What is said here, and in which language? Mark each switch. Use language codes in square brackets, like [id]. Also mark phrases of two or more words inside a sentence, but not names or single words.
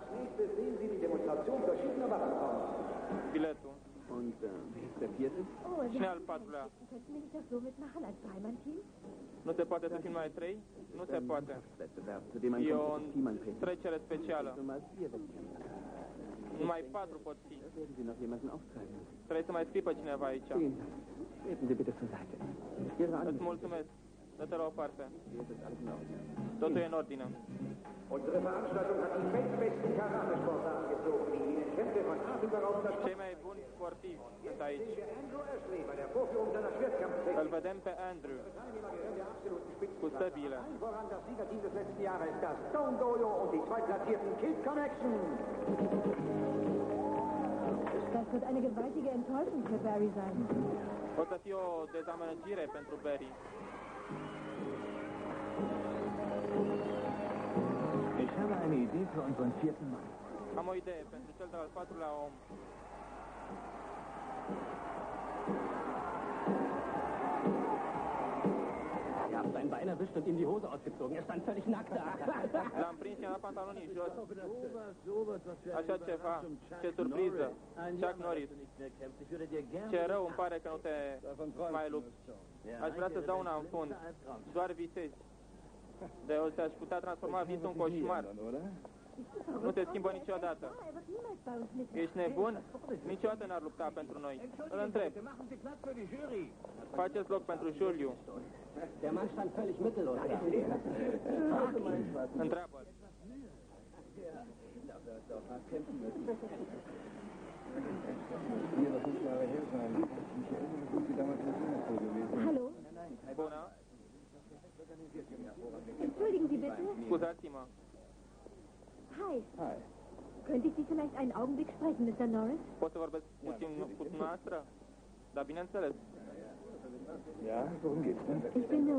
[de] Nächstes sehen Sie die Demonstration verschiedener Waffenformen. [ro] biletul. [de] Und wer ist der vierte? Oh, [ro] Cine e al patrulea? [de] könnten wir nicht das so mitmachen als Dreimann-Team? [ro] Nu se poate să fim noi trei? Nu se poate. [de] Wettbewerb, zu dem ein [ro] E o [de] komplettes Team antreten. [ro] trecere specială. [de] Nur mal 4 Wettkämpfer. [ro] Numai 4 pot fi. [de] Da werden Sie noch jemanden auftreiben. [ro] Trebuie să mai scrii pe cineva aici. [de] Vielen Dank. Treten Sie bitte zur Seite. Ihre [ro] Îți [de] Anmeldung. [ro] mulțumesc. Dă-te la o parte. [de] Hier ist alles in Ordnung. [ro] Totul e în ordine. [de] Unsere Veranstaltung hat die weltbesten Karatesportler angezogen, die Ihnen Kämpfe von atemberaubender [ro] Cei mai buni sportivi sunt aici. [de] Andrew Ashley bei der Vorführung seiner Schwertkampftechnik. [ro] Îl vedem pe Andrew [de] Teilnehmer gehören der absoluten Spitze. [ro] cu stăbile. [de] Allen voran das Siegerteam des letzten Jahres, das Stone Dojo und die zweitplatzierten Kid Connection. Das wird eine gewaltige Enttäuschung für Barry sein. [ro] O să fie o dezamăgire pentru Barry. [de] Ich habe eine Idee für unseren vierten Mann. [ro] Am o idee pentru cel de-al patrulea om. [de] Ihr habt ein Bein erwischt und ihm die Hose ausgezogen. Er stand völlig nackt da. [ro] L-am prins și am dat pantalonii jos. Așa ceva. Ce surpriză. Chuck Norris. Ce rău, îmi pare că nu te mai lupți. Aș vrea să-ți dau una în fund. Doar visezi. De o să-aș putea transforma visul în coșmar. Nu te schimbă niciodată. Ești nebun? Niciodată n-ar lupta pentru noi. Îl întreb. Faceți loc pentru Juliu. [de] Der Mann stand völlig mittellos. [ro] Întreabă-l. [de] Hallo? [ro] Bună. [de] Entschuldigen Sie bitte. [ro] Scuzați-mă. [de] Hi. Könnte ich Sie vielleicht einen Augenblick sprechen, Mr. Norris? [ro] Pot să vorbesc puțin cu dumneavoastră? Da, bineînțeles. [de] Ja, worum geht's denn? Ich bin nur...